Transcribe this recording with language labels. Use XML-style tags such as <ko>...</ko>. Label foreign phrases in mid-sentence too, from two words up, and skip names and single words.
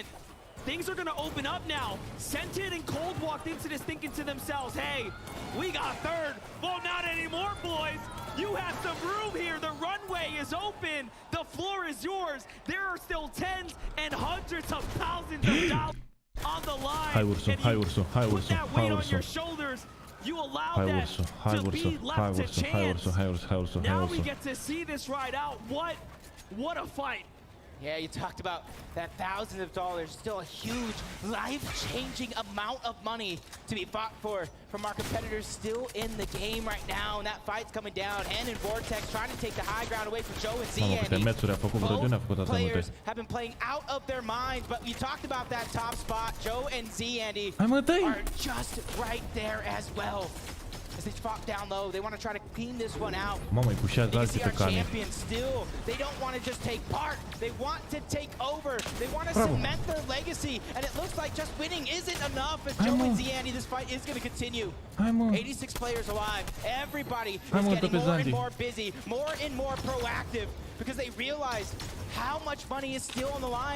<en>Things are going to open up now. Scented and Cold walked into this thinking to themselves, hey, we got third. Well, not anymore, boys. You have some room here. The runway is open. The floor is yours. There are still tens and hundreds of thousands of dollars on the line.</en> <ro>Hai Ursu, hai Ursu, hai Ursu, hai Ursu.</ro> <en>You allow</en> <ro>Hai</ro> <en>that</en> <ro>Ursu, hai</ro> <en>to</en> <ro>Ursu,</ro> <en>be</en> <ro>hai</ro> <en>left to</en> <ro>Ursu, hai Ursu,</ro> <en>chance.</en> <ro>hai Ursu, hai Ursu, hai</ro> <en>Now we</en> <ro>Ursu.</ro> <en>get to see this ride out. What a fight. Yeah, you talked about that thousands of dollars, still a huge, life-changing amount of money to be fought for from our competitors still in the game right now. And that fight's coming down. Hen and Vortex trying to take the high ground away from Joe and Z. Both players have been playing out of their minds, but you talked about that top spot. Joe and Z, Andy, are just right there as well. as they fought down low. They want to try to clean this one out.</en> <ro>Mamă, îi pușează</ro> <en>You</en> <ro>alții</ro> <en>see</en> <ro>pe</ro> <en>our</en> <ro>Kami.</ro> <en>champions still, they don't want to just take part. They want to take over. They want to cement their legacy. And it looks like just winning isn't enough as Joe and Ziani, this fight is going to continue. 86 players alive. Everybody is getting more and more busy, more and more proactive because they realize how much money is still on the line.</en>